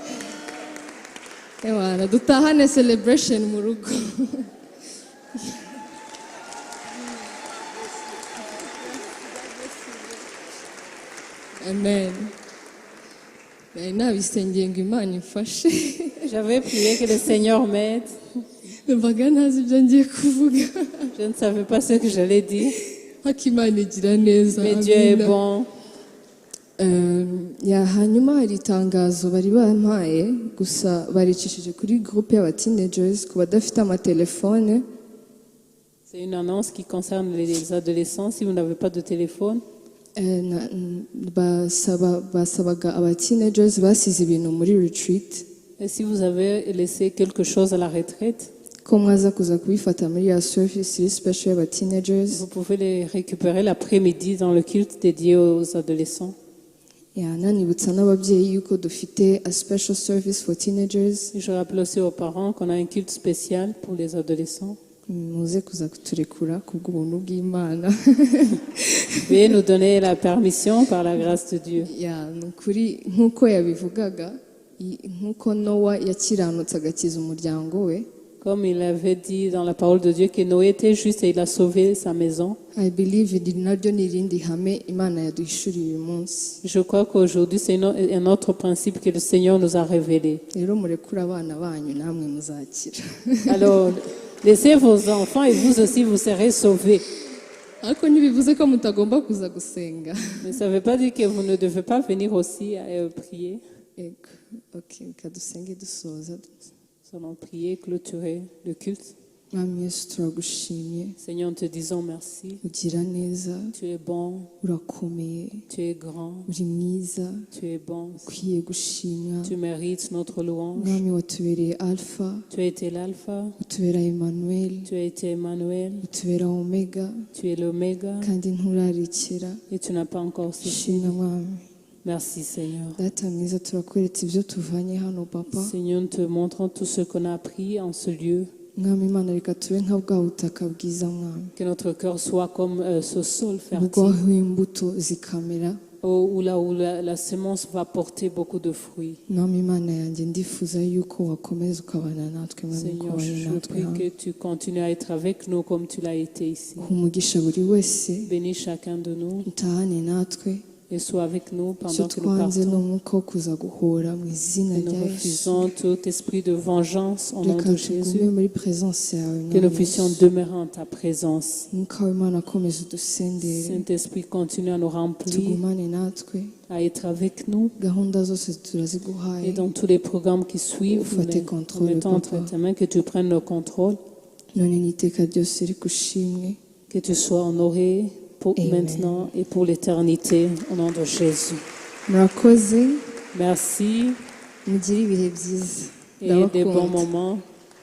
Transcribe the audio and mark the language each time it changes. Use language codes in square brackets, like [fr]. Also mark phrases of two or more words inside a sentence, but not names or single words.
[rw] Ewana, dutahane celebration mu rugo. Amen. Nari nabisengeye ngo Imana imfashe. [fr] J'avais prié que le Seigneur m'aide. [rw] Numvaga ntazi ibyo ngiye kuvuga. [fr] Je ne savais pas ce que j'allais dire. [rw] Ariko Imana igira neza. [fr] Mais Dieu est [rw] Amina. [fr] bon. [rw] Hanyuma hari itangazo bari bampaye gusa baricishije kuri groupe y'aba teenagers ku badafite amatelefone. [fr] C'est une annonce qui concerne les adolescents. Si vous n'avez pas de téléphone, [rw] basabaga aba teenagers basize ibintu muri retreat [fr] et si vous avez laissé quelque chose à la retraite, [rw] ko mwaza kuza kubifata muri ya service iri special y'aba teenagers. [fr] vous pouvez les récupérer l'après-midi dans le culte dédié aux adolescents. [rw] Nanibutsa n'ababyeyi yuko dufite [en] a special service for teenagers. [fr] Je rappelle aussi aux parents qu'on a un culte spécial pour les adolescents. [rw] muze kuza kuturekura kubw'ubuntu bw'Imana. [fr] Veuillez nous donner la permission par la grâce de Dieu. [rw] Ni ukuri nk'uko yabivugaga nk'uko Nowa yakiranutse agakiza umuryango we. [fr] Comme il avait dit dans la parole de Dieu que Noé était juste et il a sauvé sa maison. [en] I believe [rw] iri naryo ni irindi hame Imana yaduhishuriye uyu munsi. [fr] Je crois qu'aujourd'hui c'est un autre principe que le Seigneur nous a révélé. [rw] Rero murekure abana banyu namwe muzakira. [fr] Alors, laissez vos enfants et vous aussi vous serez sauvés. [rw] Ariko ntibivuze ko mutagomba kuza gusenga. [fr] Mais ça ne veut pas dire que vous ne devez pas venir aussi prier. [rw] Ego, okay, reka dusenge dusoza. [fr] Nous allons prier, clôturer le culte. [rw] Mwami Yesu turagushimye, [fr] Seigneur, nous te disons merci. [rw] ugira neza, [fr] Tu es bon, [rw] urakomeye, [fr] tu es grand, [rw] uri mwiza, [fr] tu es bon. [rw] ukwiye gushimwa. [fr] Tu mérites notre louange. [rw] Mwami watubereye Alpha, [fr] Tu as été l'alpha, [rw] utubera Emmanuel, [fr] tu as été Emmanuel, [rw] utubera Omega, [fr] tu es l'oméga [rw] kandi nturarekera. [fr] et tu n'as pas encore cessé. [rw] Shimwa Mwami. [fr] Merci Seigneur. [rw] data mwiza turakweretse ibyo tuvanye hano papa [fr] Seigneur, nous te montrons tout ce qu'on a appris en ce lieu. [rw] mwami imana reka tube nka bwa butaka bwiza mwami [fr] Que notre cœur soit comme ce sol [rw] ubwo [fr] fertile, [rw] aho imbuto zikamera [fr] là où la semence va porter beaucoup de fruits. [rw] mwami imana yanjye ndifuza yuko wakomeza ukabana natwe mwami [fr] Seigneur, [rw] ukabana [fr] je [rw] natwe [fr] prie [rw] hano [fr] que tu continues à être avec nous comme tu l'as été ici. [rw] uha umugisha buri wese [fr] Bénis chacun de nous [rw] utahane natwe [fr] et sois avec nous [rw] icyo [fr] pendant que nous [rw] twanze ni [fr] partons. [rw] umwuka wo kuza guhora mu izina [fr] Que nous [rw] rya yesu [fr] refusons tout esprit de vengeance au nom [rw] reka [fr] de [rw] tugume [fr] Jésus. [rw] muri presence yawe [fr] Que nous [rw] mwami [fr] puissions [rw] yesu [fr] demeurer en ta présence. [rw] umwuka w'imana akomeza udusendere [fr] Saint-Esprit, continue à nous remplir, [rw] tugumane natwe [fr] à être avec nous. [rw] gahunda zose [fr] Et [rw] turaziguhaye [fr] dans tous les programmes qui suivent, Faites nous contrôle, mettons [rw] Papa. [fr] entre tes mains, que tu prennes le contrôle, [rw] none n'iteka ryose reka ushimwe [fr] que tu sois honoré pour Amen. maintenant et pour l'éternité, au nom de Jésus. [rw] murakoze [fr] Merci [rw] mugire ibihe byiza [fr] et des bons [rw] ndabakunda [fr] moments.